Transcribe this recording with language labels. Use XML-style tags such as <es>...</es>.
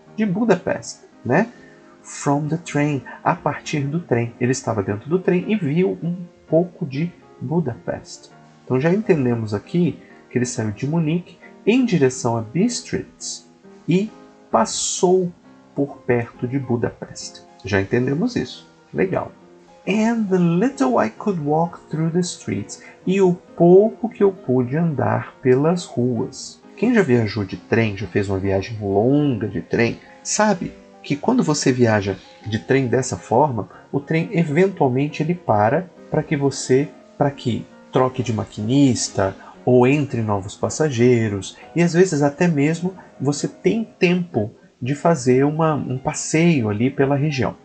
<pt>De Budapest, né?</pt> <en>From the train,</en> <pt>a partir do trem. Ele estava dentro do trem e viu um pouco de Budapest. Então já entendemos aqui que ele saiu de Munique em direção a Bistritz e passou por perto de Budapest. Já entendemos isso. Legal.</pt> <en>And the little I could walk through the streets.</en> <pt>E o pouco que eu pude andar pelas ruas. Quem já viajou de trem, já fez uma viagem longa de trem, sabe que quando você viaja de trem dessa forma, o trem eventualmente ele para que troque de maquinista ou entre novos passageiros, e às vezes até mesmo você tem tempo de fazer um passeio ali pela região.</pt>